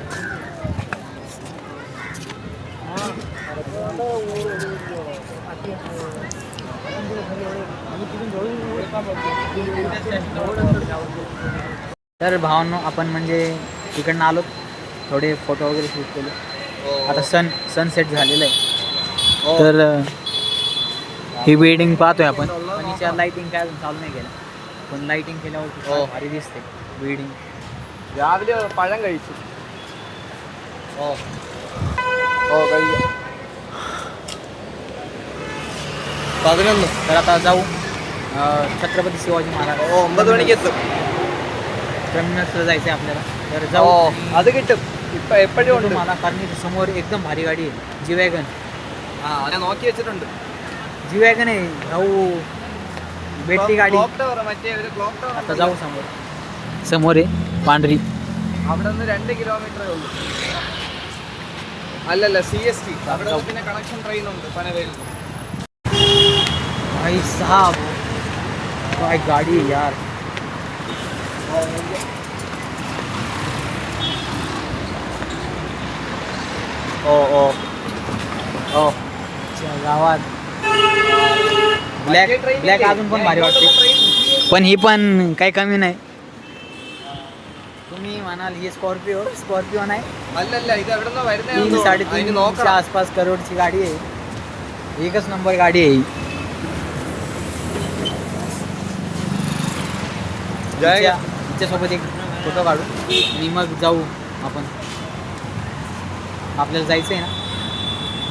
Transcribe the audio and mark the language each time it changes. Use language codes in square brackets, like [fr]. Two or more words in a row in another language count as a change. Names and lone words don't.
[mr] तर भावांनो, आपण म्हणजे तिकडनं आलो, थोडे फोटो वगैरे शूट केले. आता सनसेट झालेलं आहे. तर ही बिल्डिंग पाहतोय आपण. पण हिच्या लाईटिंग काय अजून चालू नाही केलं, पण लाईटिंग केल्यावर भारी दिसते बिल्डिंग. [ml] രാവിലെ പഴം കഴിച്ചു. കഴിക്കാം. 11. [mr] तर आता जाऊ छत्रपती शिवाजी महाराज. [ml] 9 മണിക്ക് എത്തും. [mr] टर्मिनसला जायचं आहे आपल्याला. तर जाऊ. [ml] അത് കിട്ടും. ഇപ്പം എപ്പോഴും ഉണ്ട്. [mr] मला कारण इथे समोर एकदम भारी गाडी आहे, जी वॅगन. [ml] ഞാൻ നോക്കി വെച്ചിട്ടുണ്ട്. [mr] जी वॅगन आहे भाऊ, भेटली गाडी. [en] clock tower, [ml] മറ്റേ ഒരു [en] clock tower. [mr] आता जाऊ समोर आहे पांढरी. [ml] അവിടെ നിന്ന് 2 കിലോമീറ്ററേ ഉള്ളൂ. അല്ലല്ല, CST. അവിടെ നിന്ന് പിന്നെ [en] connection train [ml] ഉണ്ട് പനവേലിൽ. [mr] भाई साहब, काय गाडी आहे यार. गावात ब्लॅक अजून पण भारी वाटते, पण ही पण काही कमी नाही. तुम्ही म्हणाल ही स्कॉर्पिओ नाही. [ml] അല്ലല്ല, ഇത് എവിടെ നിന്നാ വരുന്നത്? [mr] 3-3.5 आसपास करोडची गाडी आहे. एकच नंबर गाडी आहे ही. तिच्यासोबत एक फोटो काढू आणि मग जाऊ आपण. आपल्याला जायचं आहे ना.